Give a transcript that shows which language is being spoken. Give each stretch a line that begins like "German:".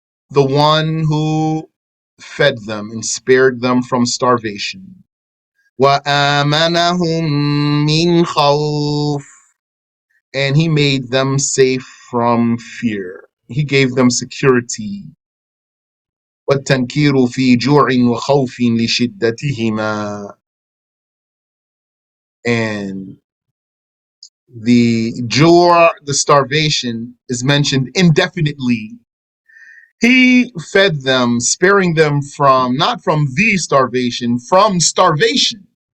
English: The one who fed them and spared them from starvation.
Arabic: وآمنهم من خوف.
English: And he made them safe from fear. He gave them security.
Arabic: والتنكير في جوع وخوف لشدتهما.
English: And the jur, the starvation, is mentioned indefinitely. He fed them, sparing them from, not from the starvation, from starvation.